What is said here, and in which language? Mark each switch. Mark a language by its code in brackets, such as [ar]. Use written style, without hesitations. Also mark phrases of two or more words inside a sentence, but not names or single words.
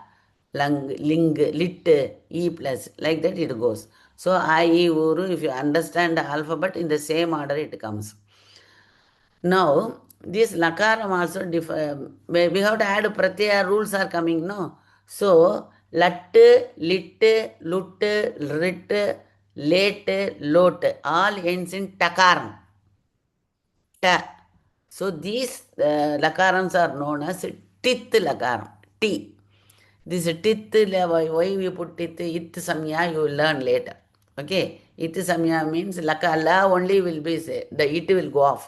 [en] Lung, ling, lit, E plus. Like that it goes. So I, E, Uru, if you understand the alphabet, in the same order it comes. Now, this lakaram also we have to add pratyaya rules are coming, no? So, lat, lit, lut, rit, late, lot, all ends in takaram. Ta. So, these lakarams are known as [sa] tith lakaram. [en] T. This tith, why we put tith, [sa] it samya, [en] you will learn later. Okay, [sa] it samya [en] means la only will be say, the it will go off.